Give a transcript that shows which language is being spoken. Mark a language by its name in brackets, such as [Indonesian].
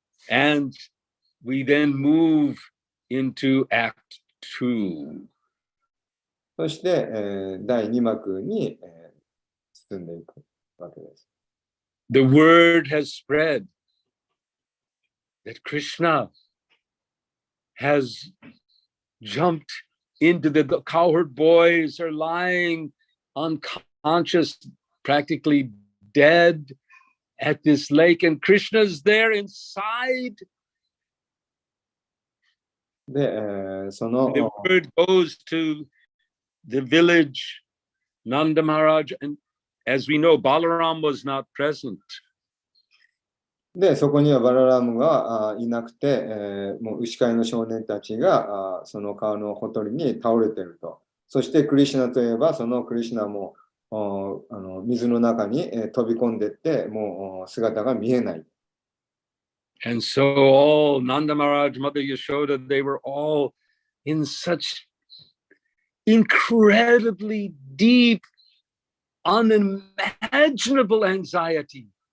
[English] And we then move into Act 2. [Japanese] そして、第2幕に、進んでいくわけです。 [English] The word has spread that Krishna has jumped into the cowherd boys are lying unconscious, practically dead at this lake, and Krishna's there inside. [Japanese] で、その [English] The word goes to the village, Nanda Maharaj, and as we know, Balaram was not present. [Japanese] で、そこにはバララムがいなくて、もう牛飼いの少年たちがその川のほとりに倒れていると。そしてクリシュナといえば、そのクリシュナも水の中に飛び込んでいって、もう姿が見えない。 [English] And so all Nanda Maharaj, Mother Yashoda, they were all in such incredibly deep, unimaginable anxiety.